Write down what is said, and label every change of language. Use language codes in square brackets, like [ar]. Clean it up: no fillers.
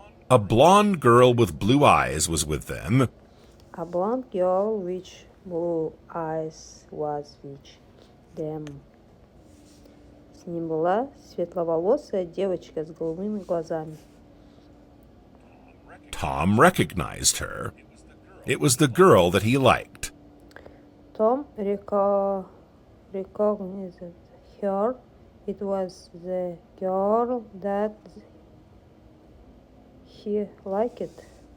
[en] A blonde girl with blue eyes was with them. A blonde girl with blue eyes was with them. [ru] С ним была светловолосая девочка с голубыми глазами. [en] Tom recognized her. It was the girl that he liked. Tom recognized her. It was the girl that he liked.